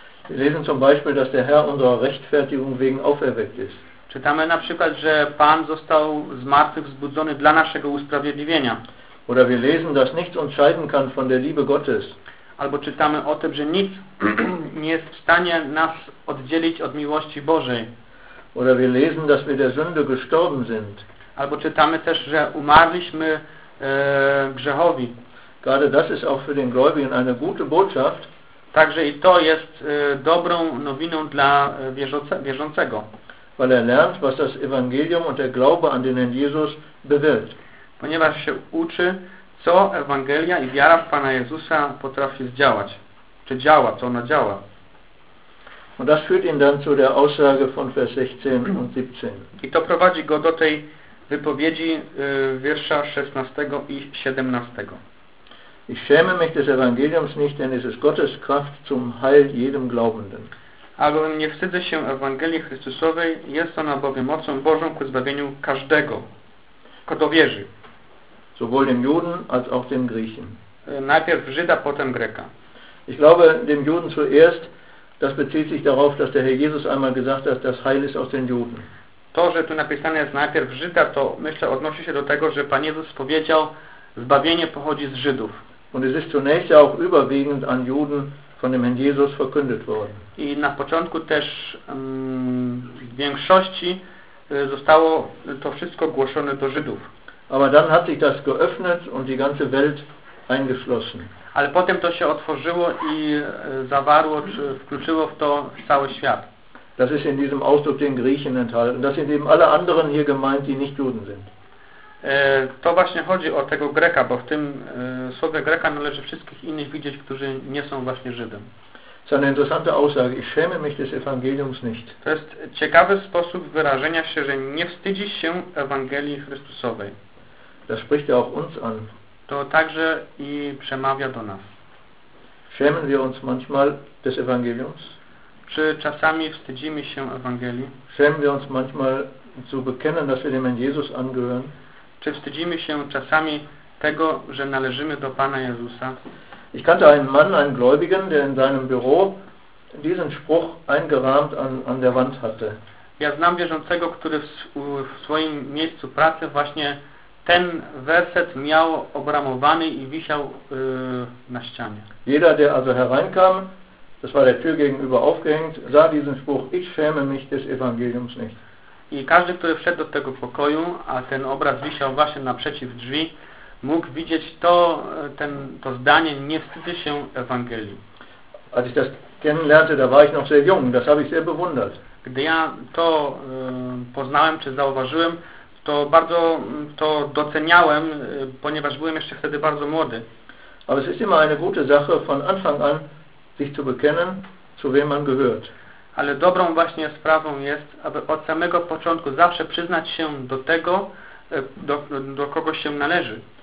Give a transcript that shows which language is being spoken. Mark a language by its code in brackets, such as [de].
[de] Wir lesen zum Beispiel, dass der Herr unserer Rechtfertigung wegen auferweckt ist. [pl] Czytamy na przykład, że Pan został zmartwychwzbudzony dla naszego usprawiedliwienia. [de] Oder wir lesen, dass nichts uns scheiden kann von der Liebe Gottes. [pl] Albo czytamy o tym, że nic nie jest w stanie nas oddzielić od miłości Bożej. [de] Oder wir lesen, dass wir der Sünde gestorben sind. [pl] Albo czytamy też, że umarliśmy grzechowi. [de] Gerade das ist auch für den Gläubigen eine gute Botschaft. [pl] Także i to jest dobrą nowiną dla wierzącego. [de] Weil er lernt, was das Evangelium und der Glaube an den Herrn Jesus bewirkt. [pl] Ponieważ się uczy, co Ewangelia i wiara w Pana Jezusa potrafi zdziałać. Czy działa, co ona działa. [de] Und das führt ihn dann zu der Aussage von Vers 16 und 17. [pl] I to prowadzi go do tej wypowiedzi wiersza 16 i 17. [de] Ich schäme mich des Evangeliums nicht, denn es ist Gottes Kraft zum Heil jedem Glaubenden. [pl] Albo nie wstydzę się Ewangelii Chrystusowej, jest ona bowiem mocą Bożą ku zbawieniu każdego, kto wierzy. [de] Sowohl dem Juden als auch dem Griechen. [pl] Najpierw Żyda, potem Greka. [de] Ich glaube dem Juden zuerst, das bezieht sich darauf, dass der Herr Jesus einmal gesagt hat, das Heil ist aus den Juden. [pl] To, że tu napisane jest najpierw Żyda, to myślę odnosi się do tego, że Pan Jezus powiedział, zbawienie pochodzi z Żydów. [de] Und es ist zunächst auch überwiegend an Juden von dem Herrn Jesus verkündet worden. [pl] I na początku też w większości zostało to wszystko głoszone do Żydów. [de] Aber dann hat sich das geöffnet und die ganze Welt eingeschlossen. [pl] Ale potem to się otworzyło i zawarło, czy wkluczyło w to cały świat. [de] Das ist in diesem Ausdruck den Griechen enthalten. Das sind eben alle anderen hier gemeint, die nicht Juden sind. [pl] To właśnie chodzi o tego Greka, bo w tym słowie Greka należy wszystkich innych widzieć, którzy nie są właśnie Żydem. [de] Das ist eine interessante Aussage. Ich schäme mich des Evangeliums nicht. [pl] To jest ciekawy sposób wyrażenia się, że nie wstydzi się Ewangelii Chrystusowej. [de] Das spricht ja auch uns an. [pl] To także i przemawia do nas. [de] Schämen wir uns manchmal des Evangeliums? [pl] Czy czasami wstydzimy się Ewangelii? [de] Schämen wir uns manchmal zu bekennen, dass wir dem Herrn Jesus angehören? [pl] Czy wstydzimy się czasami tego, że należymy do Pana Jezusa? [de] Ich kannte einen Mann, einen Gläubigen, der in seinem Büro diesen Spruch eingerahmt an der Wand hatte. [pl] Ja znam wierzącego, który w swoim miejscu pracy właśnie ten werset miał obramowany i wisiał na ścianie. [de] Jeder, der also hereinkam, das war der Tür gegenüber aufgehängt, sah diesen Spruch, ich schäme mich des Evangeliums nicht. [pl] I każdy, który wszedł do tego pokoju, a ten obraz wisiał właśnie naprzeciw drzwi, mógł widzieć to zdanie, nie wstydzę się Ewangelii. [de] Als ich das kennenlernte, da war ich noch sehr jung, das habe ich sehr bewundert. [pl] Gdy ja to poznałem, czy zauważyłem, to bardzo to doceniałem, ponieważ byłem jeszcze wtedy bardzo młody. [de] Aber es ist immer eine gute Sache, von Anfang an sich zu bekennen, zu wem man gehört. [pl] Ale dobrą właśnie sprawą jest, aby od samego początku zawsze przyznać się do tego, do kogo się należy.